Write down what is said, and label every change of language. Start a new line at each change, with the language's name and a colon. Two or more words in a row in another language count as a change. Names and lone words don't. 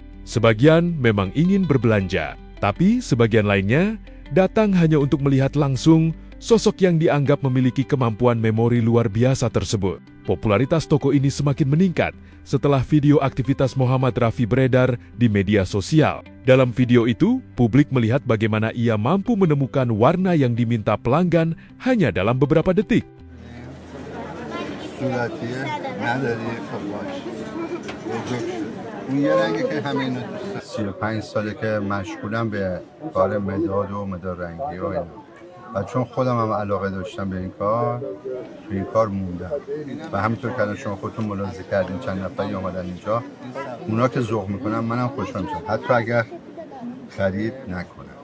Indonesian: Sebagian memang ingin berbelanja, tapi sebagian lainnya datang hanya untuk melihat langsung sosok yang dianggap memiliki kemampuan memori luar biasa tersebut. Popularitas toko ini semakin meningkat setelah video aktivitas Muhammad Rafi beredar di media sosial. Dalam video itu, publik melihat bagaimana ia mampu menemukan warna yang diminta pelanggan hanya dalam beberapa detik.
Persian: اون یه رنگی که همه اینو 35 ساله که مشغولم به کار مداد و مداد رنگی و اینا و چون خودم هم علاقه داشتم به این کار تو این کار موندم و همینطور که الان شما خودتون ملاحظه کردین چند نفری اومدن اینجا اونا که ذوق میکنن منم خوشحال میشم حتی اگر خرید نکنم.